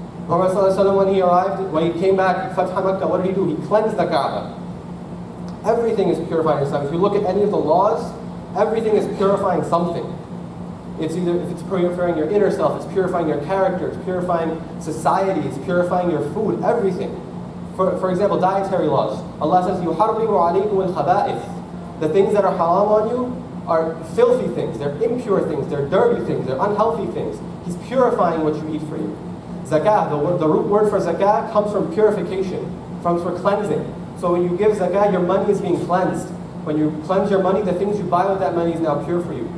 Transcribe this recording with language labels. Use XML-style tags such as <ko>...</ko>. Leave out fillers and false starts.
<en>Muhammad sallallahu alaihi wasallam, when he arrived, when he came back, Fath Makkah, what did he do? He cleansed the Kaaba. Everything is purified in Islam. If you look at any of the laws, everything is purifying something. It's either, if it's purifying your inner self, it's purifying your character, it's purifying society, it's purifying your food, everything. For example, dietary laws. Allah says,</en> <ar>يُحَرِّمُ عَلَيْكُمُ الْخَبَائِثِ.</ar> <en>The things that are haram on you are filthy things, they're impure things, they're dirty things, they're unhealthy things. He's purifying what you eat for you. Zakah, the root word for zakah comes from purification, comes from cleansing. So when you give zakah, your money is being cleansed. When you cleanse your money, the things you buy with that money is now pure for you.</en>